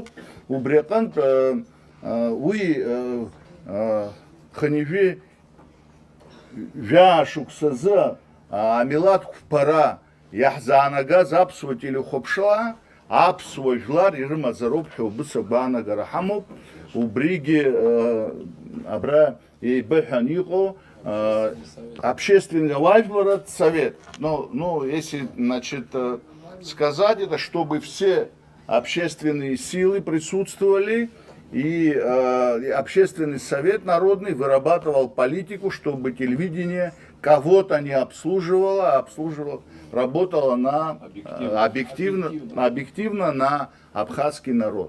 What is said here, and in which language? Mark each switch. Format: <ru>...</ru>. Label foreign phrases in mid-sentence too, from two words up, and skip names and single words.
<ab>Убри аҟнытә уи хынҩажәи жәаа-шықәсазы амилаҭ қәԥара иаҳзаанагаз аԥсуа телехәаԥшра аԥсуа жәлар ирымазароуп ҳәа убыца гәаанагара ҳамоуп. Убригьы абра еибыҳәан иҟоу общественный ауаажәларатә совет.</ab> <ru>Ну, если, значит, сказать это, чтобы все общественные силы присутствовали, и общественный совет народный вырабатывал политику, чтобы телевидение кого-то не обслуживало, а работало на, объективно на абхазский народ.</ru>